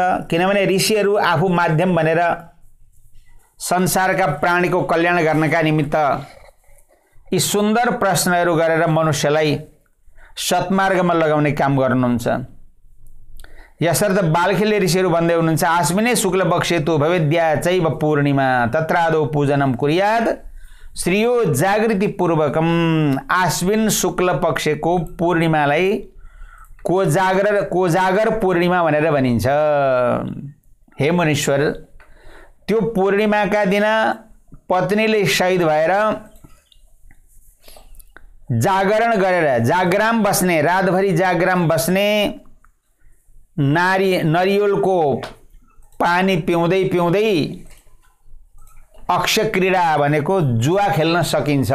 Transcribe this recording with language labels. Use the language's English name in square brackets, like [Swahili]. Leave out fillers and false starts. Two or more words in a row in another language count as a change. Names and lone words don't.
[Nepali] किनभने ऋषिहरू आफू माध्यम बनेर संसारका प्राणीको कल्याण गर्नका निमित्त यी सुन्दर प्रश्नहरू गरेर मनुष्यलाई सत्मार्गमा लगाउने काम गर्नुहुन्छ। यसर्थ बालखिल्य ऋषिहरू भन्दै हुनुहुन्छ [Sanskrit] आश्विने शुक्ल पक्षेतु भवेद्या चैव पूर्णिमा तत्रादौ पूजनम कुर्याद श्रियो जागृति पूर्वकम। [Nepali] आश्विन शुक्ल पक्षको पूर्णिमालाई कोजागर पूर्णिमा भनेर भनिन्छ। हे मुनीश्वर, त्यो पूर्णिमाका दिन पत्नीले शहीद भएर जागरण गरेर जागराम बस्ने, रातभरि जागराम बस्ने, नरिवलको पानी पिउँदै पिउँदै अक्षय क्रीडा भनेको जुवा खेल्न सकिन्छ।